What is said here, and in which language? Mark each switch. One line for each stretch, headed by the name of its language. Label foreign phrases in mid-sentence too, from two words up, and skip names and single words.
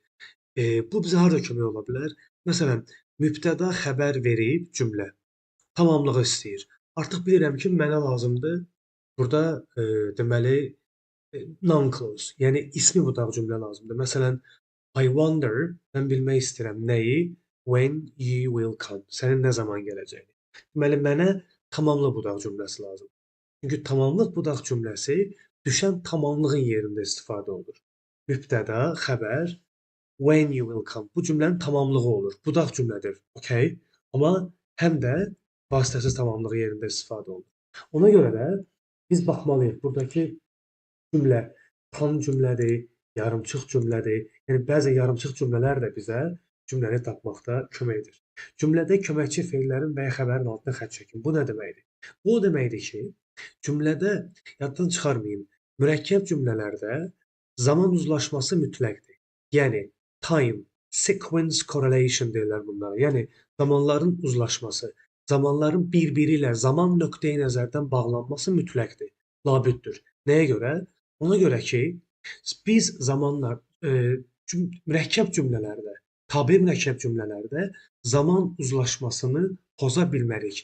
Azerbaijani: Bu bizə harda kömək ola bilər? Məsələn, mübtəda xəbər verib cümlə tamamlığı istəyir. Artıq bilirəm ki, mənə lazımdır burada deməli non-clause, yəni ismi budaq cümlə lazımdır. Məsələn,
English: I wonder,
Azerbaijani: mən bilmək istəyirəm nəyi?
English: When you will come.
Azerbaijani: Sənin nə zaman gələcəyini. Deməli, mənə tamamlı budaq cümləsi lazımdır. Çünki tamamlıq budaq cümləsi düşən tamamlığın yerində istifadə olunur. Mübtəda, xəbər,
English: when you will come.
Azerbaijani: Bu cümlənin tamamlığı olur. Budaq cümlədir. Okay? Amma həm də vasitəsiz tamamlığı yerində istifadə olunur. Ona görə də biz baxmalıyıq. Buradakı cümlə tam cümlədir, yarımçıq cümlədir. Yəni bəzi yarımçıq cümlələr də bizə cümləni tapmaqda kömək edir. Cümlədə köməkçi feillərin və ya xəbərin altına xətt çəkin. Bu nə deməkdir? Bu o deməkdir ki, cümlədə yaddan çıxarmayın. Mürəkkəb cümlələrdə zaman uzlaşması mütləqdir. Yəni
English: time, sequence correlation
Azerbaijani: deyirlər bunlara. Yəni zamanların uzlaşması, zamanların bir-biri ilə zaman nöqteyi nəzərdən bağlanması mütləqdir, labüddür. Nəyə görə? Ona görə ki, biz zamanlar mürəkkəb cümlələrdə, tabe mürəkkəb cümlələrdə zaman uzlaşmasını poza bilmərik.